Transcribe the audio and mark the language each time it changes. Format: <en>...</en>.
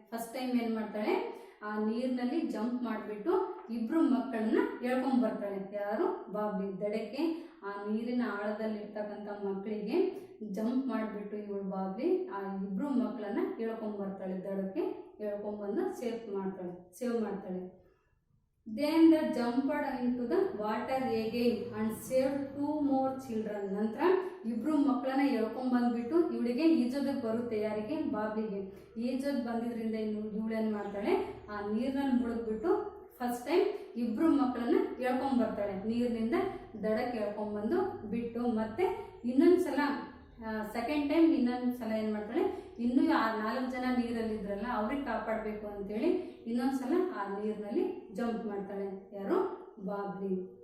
<kn>First time ಏನು ಮಾಡ್ತಾಳೆ, ಆ ನೀರಿನಲ್ಲಿ ಜಂಪ್ ಮಾಡಿಬಿಟ್ಟು ಇಬ್ರು ಮಕ್ಕಳನ್ನ ಎಳ್ಕೊಂಡ್ ಬರ್ತಾಳೆ ಯಾರು, ಬಾಬ್ಲಿ. ದಡಕ್ಕೆ ಆ ನೀರಿನ ಆಳದಲ್ಲಿ ಇರ್ತಕ್ಕಂಥ ಮಕ್ಕಳಿಗೆ ಜಂಪ್ ಮಾಡಿಬಿಟ್ಟು ಇವಳು ಬಾಬ್ಲಿ ಆ ಇಬ್ರು ಮಕ್ಕಳನ್ನ ಎಳ್ಕೊಂಡ್ ಬರ್ತಾಳೆ, ದಡಕ್ಕೆ ಎಳ್ಕೊಂಡ್ಬಂದು ಸೇವ್ ಮಾಡ್ತಾಳೆ.</kn> <en>Then the jumped into the water again and saved 2 more children.</en> <kn>ನಂತರ ಇಬ್ರು ಮಕ್ಕಳನ್ನ ಎಳ್ಕೊಂಡ್ ಬಂದ್ಬಿಟ್ಟು ಇವಳಿಗೆ ಈಜೋದಕ್ಕೆ ಬರುತ್ತೆ, ಯಾರಿಗೆ, ಬಾಬ್ಲಿಗೆ. ಈಜೋದ್ ಬಂದಿದ್ರಿಂದ ಇವಳು ಏನ್ ಮಾಡ್ತಾಳೆ, ಆ ನೀರಿನಲ್ಲಿ ಮುಳುಗ್ಬಿಟ್ಟು ಫಸ್ಟ್ ಟೈಮ್ ಇಬ್ರು ಮಕ್ಕಳನ್ನ ಎಳ್ಕೊಂಡ್ ಬರ್ತಾಳೆ, ನೀರಿನಿಂದ ದಡಕ್ಕೆ ಎಳ್ಕೊಂಡ್ ಬಂದು ಬಿಟ್ಟು, ಮತ್ತೆ ಇನ್ನೊಂದ್ಸಲ ಸೆಕೆಂಡ್ ಟೈಮ್ ಇನ್ನೊಂದ್ಸಲ ಏನು ಮಾಡ್ತಾಳೆ, ಇನ್ನೂ ಆ 4 ಜನ ನೀರಲ್ಲಿ ಇದ್ರಲ್ಲ ಅವ್ರಿಗೆ ಕಾಪಾಡಬೇಕು ಅಂತೇಳಿ ಇನ್ನೊಂದ್ಸಲ ಆ ನೀರಿನಲ್ಲಿ ಜಂಪ್ ಮಾಡ್ತಾಳೆ ಯಾರು, ಬಾಬ್ಲಿ.</kn>